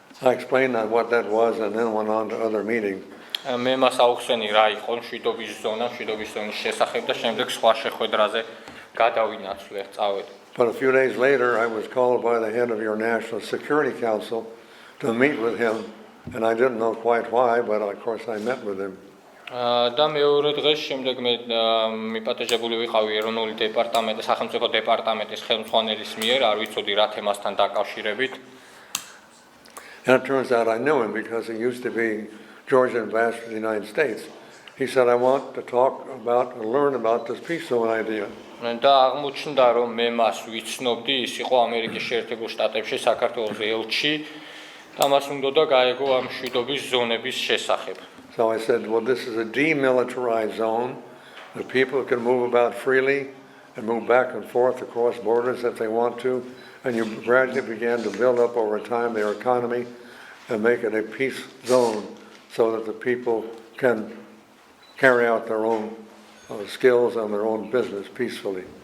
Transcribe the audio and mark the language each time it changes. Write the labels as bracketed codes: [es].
[en] I explained what that was and then went on to other meetings. [ka] მე მას აუხსენი რა იყო მშვიდობის ზონა, მშვიდობის ზონის შესახებ და შემდეგ სხვა შეხვედრაზე გადავინაცვლე, წავედი. [en] But a few days later, I was called by the head of your National Security Council to meet with him, and I didn't know quite why, but of course I met with him. [ka] და მეორე დღეს შემდეგ მე მიპატეჟებული ვიყავი ეროვნული დეპარტამენტის, სახელმწიფო დეპარტამენტის ხელმძღვანელის მიერ, არ ვიცოდი რა თემასთან დაკავშირებით. [en] And it turns out I knew him because he used to be Georgian ambassador to the United States. he said, I want to talk about and learn about this peace zone idea. [ka] და აღმოჩნდა რომ მე მას ვიცნობდი, ის იყო ამერიკის შეერთებულ შტატებში საქართველოს ელჩი და მას უნდა გაეგო ამ მშვიდობის ზონების შესახებ. [en] So I said, well, this is a demilitarized zone. The people can move about freely and move back and forth across borders if they want to. And you gradually began to build up over time their economy and make it a peace zone so that the people can carry out their own skills and their own business peacefully.